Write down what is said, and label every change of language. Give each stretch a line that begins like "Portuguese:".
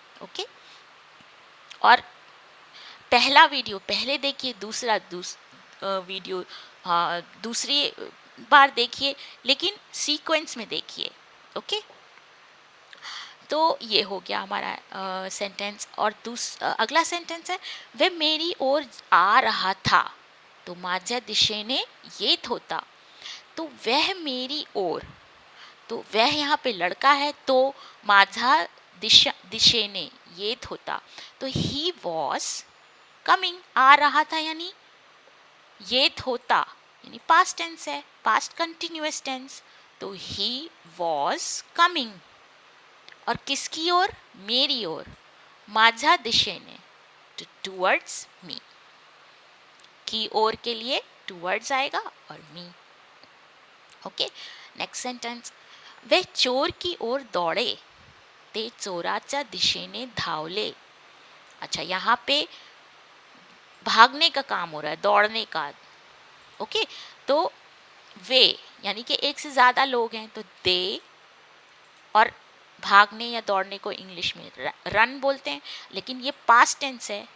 Hindi: Okay, और पहला video पहले देखिए, दूसरा वीडियो दूसरी बार देखिए, लेकिन सीक्वेंस में देखिए. ओके, तो ये हो गया हमारा सेंटेंस. और अगला सेंटेंस है, वह मेरी ओर आ रहा था. तो
Marathi: माझ्या दिशेने येत होता.
Hindi: तो वह मेरी ओर, तो वह यहाँ पे लड़का है, तो
Marathi: माझा दिशेने येत होता.
Hindi: तो
English: he was coming,
Hindi: आ रहा था यानी
Marathi: येत होता
Hindi: यानी पास्ट टेंस है, पास्ट कंटिन्यूअस टेंस. तो
English: He was coming.
Hindi: और किसकी ओर? मेरी ओर.
Marathi: माझा दिशेने,
English: Towards me.
Hindi: की ओर के लिए टूवर्ड्स आएगा और मी. ओके, नेक्स्ट सेंटेंस, वे चोर की ओर दौड़े,
Marathi: ते चोराच्या दिशेने धावले.
Hindi: अच्छा, यहाँ पे भागने का काम हो रहा है, दौड़ने का. ओके, तो वे यानी कि एक से ज़्यादा लोग हैं, तो दे, और भागने या दौड़ने को इंग्लिश में रन बोलते हैं, लेकिन ये पास्ट टेंस है.